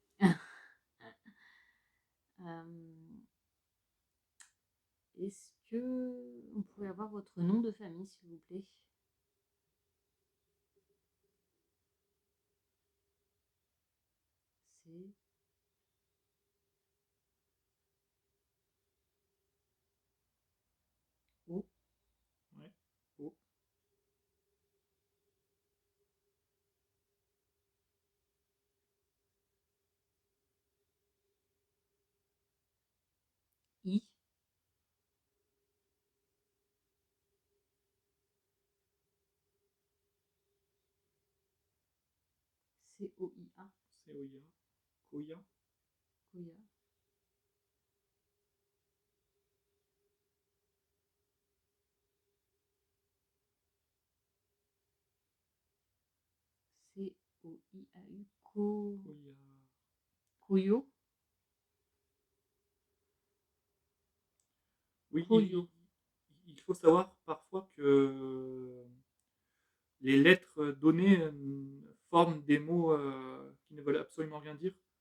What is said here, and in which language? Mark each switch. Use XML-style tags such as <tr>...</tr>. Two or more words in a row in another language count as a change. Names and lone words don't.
<fr>Est-ce que on pourrait avoir votre nom de famille, s'il vous plaît? C'est O. Ouais. Oh. I. C-O-I-A. C-O-I-A. Koya. Koya. C-O-I-A-U. Koya. Koyo. Oui, Koyo. il faut savoir parfois que les lettres données forment des mots qui ne veulent absolument rien dire.</fr>